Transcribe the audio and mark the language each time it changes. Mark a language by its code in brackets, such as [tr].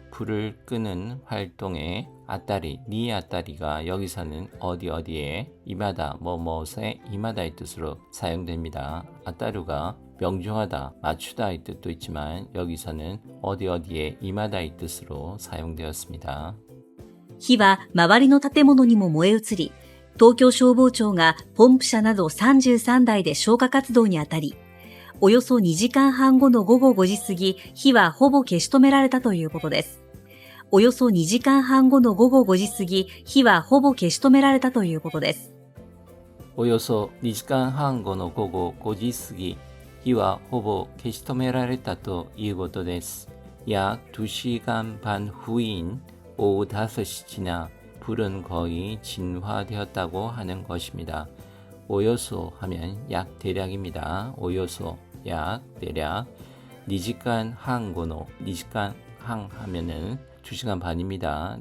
[ko] 불을 끄는 활동에 아따리, 니 아따리가 여기서는 어디에 이마다, 뭐뭐에 이마다의 뜻으로 사용됩니다. 아따루가 명중하다, 맞추다의 뜻도 있지만 여기서는 어디에 이마다의 뜻으로 사용되었습니다. [ja] 火は周りの建物にも燃え移り、東京消防庁がポンプ車など33台で消火活動にあたり、およそ2時間半後の午後5時過ぎ、火はほぼ消し止められたということです。およそ2時間半後の午後5時過ぎ、火はほぼ消し止められたということです。およそ2時間半後の午後5時過ぎ、火はほぼ消し止められたということです。 [ko] 약 2시간 반 후인 오후 5시 지나 불은 거의 진화되었다고 하는 것입니다. 오요소 하면 약 대략입니다. 오요소 약 대략 2시간 한고노 2시간 항 하면은 2시간 반입니다.